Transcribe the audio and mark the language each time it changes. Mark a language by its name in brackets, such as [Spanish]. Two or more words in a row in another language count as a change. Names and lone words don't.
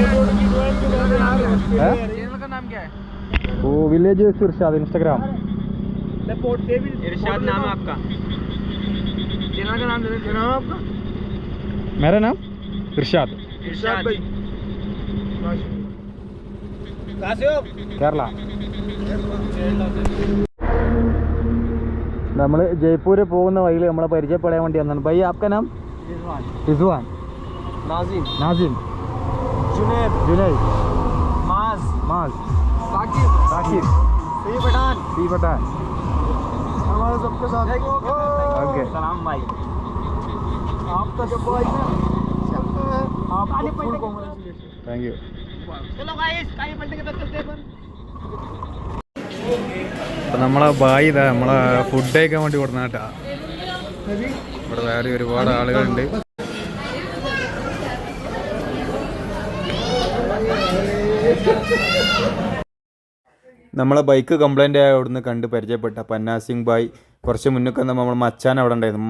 [Hindi] चैनल का नाम क्या है? वो विलेज इरशाद इंस्टाग्राम. इरशाद नाम है आपका. चैनल का नाम दे दो. नाम है आपका? मेरा नाम इरशाद. इरशाद भाई. कहाँ से हो? [Malayalam] കേരള. നമ്മൾ ജയ്പൂർ പോകുന്ന വഴിയിൽ നമ്മളെ പരിചയപ്പെടാൻ വേണ്ടി വന്നാണ്. [Hindi] ഭൈ आपका नाम? रिजवान. नाजिम. नाजिम. जुनैद. जुनैद. माज. माज. साकिब. साकिब. सी पठान. सी पठान. हमारे सबके साथ. ओके. सलाम भाई. आपका जब भाई ना आपको [English] full congratulation. thank you. [Hindi] चलो गाइस काली पलटे के तरफ चलते हैं अपन. [Malayalam] അപ്പം നമ്മളെ ബായി ഇതാ നമ്മളെ ഫുഡ് കഴിക്കാൻ വേണ്ടി കൊടുന്ന കേട്ടാ. ഇവിടെ വേറെ ഒരുപാട് ആളുകളുണ്ട്. നമ്മളെ [English] bike complaint [Malayalam] ആയ അവിടുന്ന് കണ്ട് പരിചയപ്പെട്ട പന്നാ സിംഗ് ബായ് കുറച്ച് മുന്നൊക്കെ നമ്മൾ മച്ചാൻ അവിടെ ഉണ്ടായിരുന്നു.